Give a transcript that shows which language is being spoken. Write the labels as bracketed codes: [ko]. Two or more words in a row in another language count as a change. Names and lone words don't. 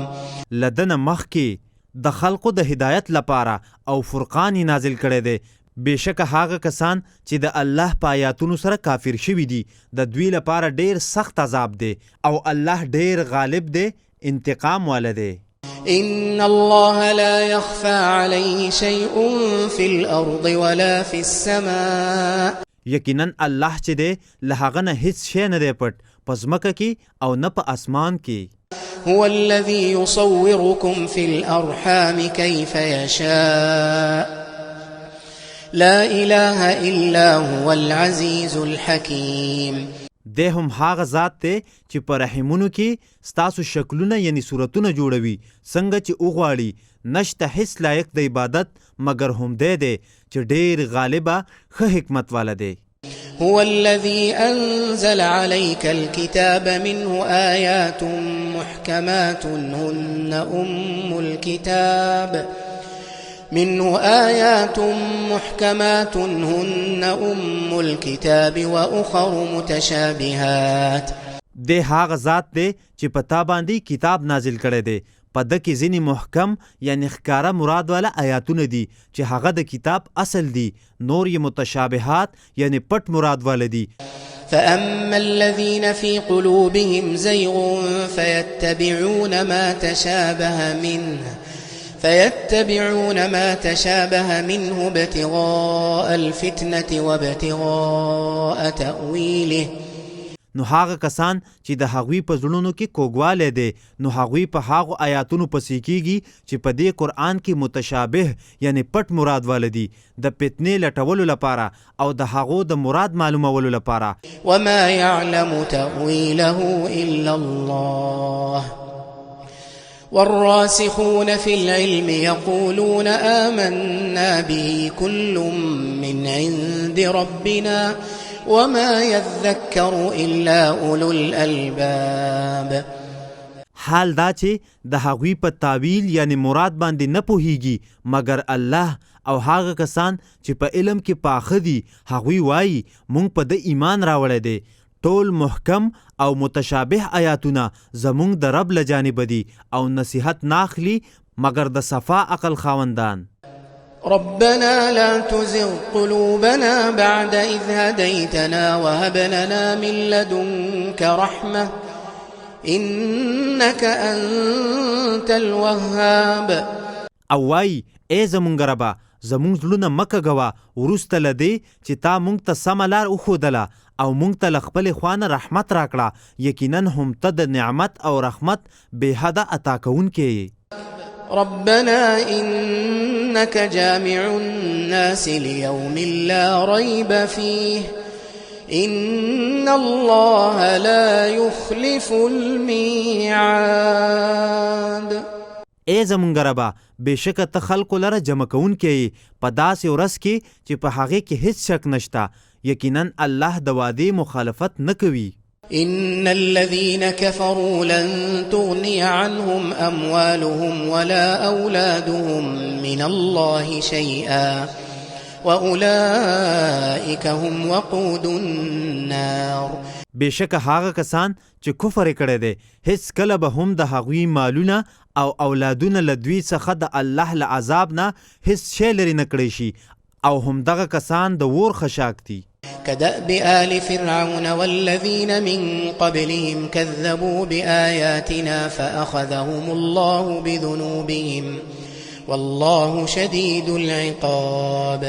[ps] لدن مخکې د خلقو د هدایت لپاره او فرقان نازل کړی دی. بېشکه هغه کسان چې د الله په آیاتونو سره کافر شوي دي د دوی لپاره ډیر سخت عذاب دی، او الله ډیر غالب دی، انتقام والا دی. [ar] إن الله لا يخفى عليه شيء في الأرض ولا في السماء. [ps] یقینا الله چې دی له هغه نه هیڅ شی نه دی پټ په ځمکه کې او نه په اسمان کې. [ar] هو الذي يصوركم في الأرحام كيف يشاء لا إله إلا هو العزيز الحكيم. [ps] دی هم هغه ذات دی چې په رحمونو کې ستاسو شکلونه یعنی صورتونه جوړوي څنګه چې وغواړي. نشته هیڅ لایق د عبادت مګر هم دی چې ډیر غالبه ښه حکمت والا دی. [ar] هو الذي أنزل عليك الكتاب منه آيات محكمات هن أم الكتاب وأخر متشابهات. [ps] د هغه ذات دی چې په تا باندې کتاب نازل کړی دی، په ده کې ځینې محکم یعنی ښکاره مراد والا آیاتونه دي چې هغه د کتاب اصل دي، نور یې متشابهات یعنی پټ مراد والا دي. [ar] فأما الذين في قلوبهم زيغ فيتبعون ما تشابه منه ابتغاء الفتنة وابتغاء تأويله. [ps] نو هغه کسان چې د هغوی په زړونو کې کوږوالی دی، نو هغوی په هغو آیاتونو پسې کیږي چې په دې قرآن کې متشابه یعنی پټ مراد والا دي، د فتنې لټولو لپاره او د هغو د مراد معلومولو لپاره. [ar] وما يعلم تأويله إلا الله والراسخون في العلم يقولون آمنا به كل من عند ربنا وما يذكر إلا أولو الألباب. [ps] حال دا چې د هغوی په تعویل یعنی مراد باندې نه پوهیږي مگر الله او هغه کسان چې په علم کې پاخه دي، هغوی وایي مونږ په د ایمان راوړی دی. ټول محکم او متشابه آیاتونه زمونږ د رب له جانبه دي او نصیحت ناخلی مگر د صفا عقل خاوندان. [ar] ربنا لا تزغ قلوبنا بعد إذ هديتنا وهب لنا من لدنك رحمة إنك أنت الوهاب. [ps] او وای ای زمونږ ربا زمونږ زړونه مکه ګوه وروسته له دې چې تا مونږ ته سمه لار وښودله او مونږ ته له خپلې خوانه رحمت راکړه، یقینا هم ته د نعمت او رحمت بې حده عطا کوونکی. [ar] ربنا إنك جامع الناس ليوم لا ريب فيه إن الله لا يخلف الميعاد. [ps] ای زمونږ ربا بېشکه ته خلکو لره جمع کوونکی په داسې ورځ کې چې په هغې کې هیڅ شک نشته، یقینا الله د وعدې مخالفت نه کوي. [ar] إن الذين كفروا لن تغني عنهم أموالهم ولا أولادهم من الله شيئا وأولئك هم وقود النار. [ps] بېشکه هغه کسان چې کفر کړی دی هیڅ کله به هم د هغوی مالونه او اولادونه له دوی څخه د الله له عذاب نه هیڅ شی لرې نه کړی شي او هم دغه کسان د اور خشاک دي. [ar] كدأب آل فرعون والذين من قبلهم كذبوا بآياتنا فأخذهم الله بذنوبهم والله شديد العقاب.